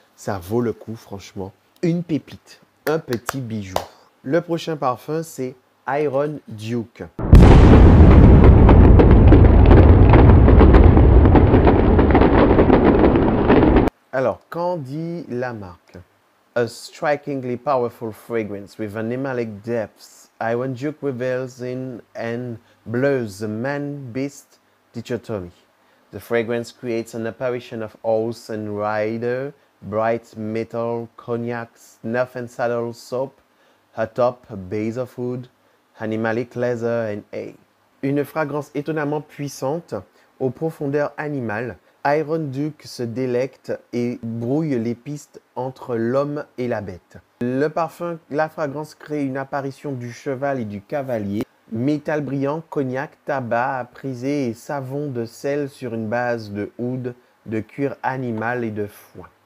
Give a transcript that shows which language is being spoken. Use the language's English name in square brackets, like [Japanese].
[French] Ça vaut le coup, franchement. Une pépite, un petit bijou. Le prochain parfum, c'est Iron Duke. Alors, qu'en dit la marque? [English] A strikingly powerful fragrance with animalic depths, Iron Duke reveals in and blurs the man-beast dichotomy. The fragrance creates an apparition of horse and rider, bright metal, cognac, snuff and saddle soap, a top, a base of wood, animalic leather and hay. [French] Une fragrance étonnamment puissante, aux profondeurs animales. Iron Duke se délecte et brouille les pistes entre l'homme et la bête. Le parfum, la fragrance crée une apparition du cheval et du cavalier. Métal brillant, cognac, tabac, prisé et savon de sel sur une base de oud, de cuir animal et de foin.